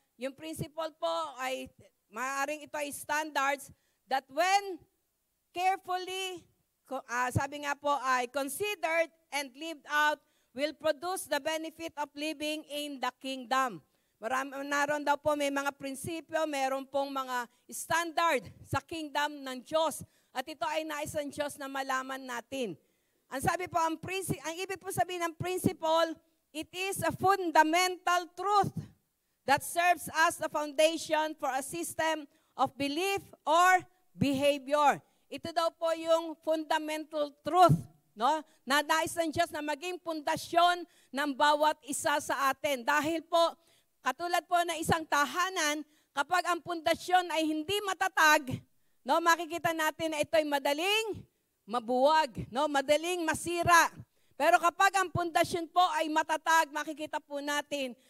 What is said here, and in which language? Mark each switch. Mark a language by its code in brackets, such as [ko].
[tl] Yung principle po ay, maaaring ito ay [en] standards that when carefully, [tl] sabi nga po, ay [en] considered and lived out, will produce the benefit of living in the kingdom. [tl] Naroon daw po may mga prinsipyo, meron pong mga standard sa kingdom ng Diyos. At ito ay nais ng Diyos na malaman natin. Ang sabi po, ang ibig po sabihin ng principle, [en] it is a fundamental truth that serves as a foundation for a system of belief or behavior. [tl] Ito daw po yung [en] fundamental truth, [tl] no? Na nais ng Diyos na maging pundasyon ng bawat isa sa atin. Dahil po, katulad po na isang tahanan, kapag ang pundasyon ay hindi matatag, no, makikita natin na ito'y madaling mabuwag, no, madaling masira. Pero kapag ang pundasyon po ay matatag, makikita po natin